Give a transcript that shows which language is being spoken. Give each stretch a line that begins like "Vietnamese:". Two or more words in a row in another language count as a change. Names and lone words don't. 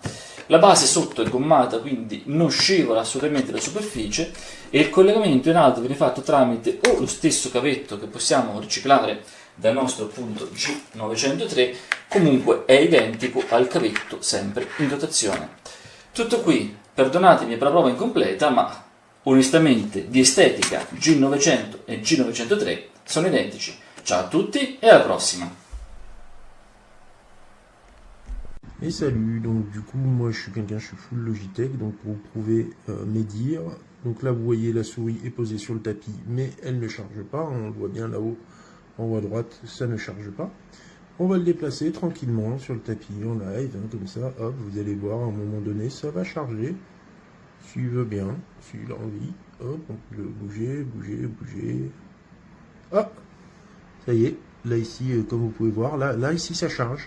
Italian: La base sotto è gommata, quindi non scivola assolutamente la superficie, e il collegamento in alto viene fatto tramite o lo stesso cavetto che possiamo riciclare dal nostro appunto G903, comunque è identico al cavetto sempre in dotazione. Tutto qui, perdonatemi per la prova incompleta, ma onestamente di estetica G900 e G903 sono identici. Ciao a tutti e alla prossima!
French: Et salut, donc du coup moi je suis full Logitech, donc pour vous prouver mes dires, donc là vous voyez la souris est posée sur le tapis mais elle ne charge pas, on le voit bien là-haut en haut à droite, ça ne charge pas. On va le déplacer tranquillement sur le tapis en live, hein, comme ça, hop, vous allez voir à un moment donné ça va charger, s'il veut bien, s'il a envie, hop, on peut le bouger, hop, ça y est, là ici comme vous pouvez voir, là ici ça charge.